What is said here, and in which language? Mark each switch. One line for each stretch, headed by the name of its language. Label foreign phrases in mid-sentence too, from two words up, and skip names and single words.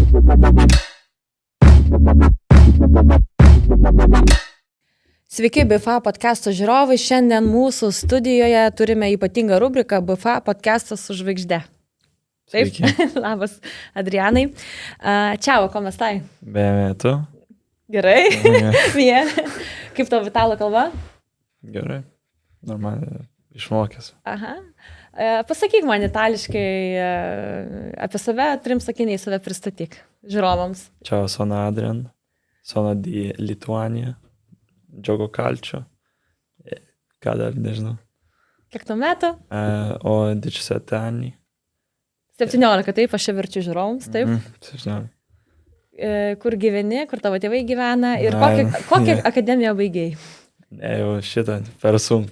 Lithuanian: Sveiki, BFA podcast'o žiūrovai. Šiandien mūsų studijoje turime ypatingą rubriką BFA podcast'as su žvaigžde. Taip, labas, Adrianai. Čiau,
Italian: como stai? Bene, tu?
Lithuanian: Gerai. Bien. Kaip tavo italų kalba? Gerai. Normaliai išmokęs. Aha. Pasakyk man itališkai apie save, 3 sakiniai save pristatyk žiūrovams.
Italian: Ciao, sono Adrian. Sono di Lituania. Gioco calcio.
Lithuanian: Ką dar nežinau. Kiek tu metų?
Italian: O 17 anni.
Lithuanian: 17, taip, aš čia verčiu žiūrovams, taip. 17. Kur gyveni, kur tavo tėvai gyvena ir kokią akademiją baigėjai? Ne, jau šitą, per sunku.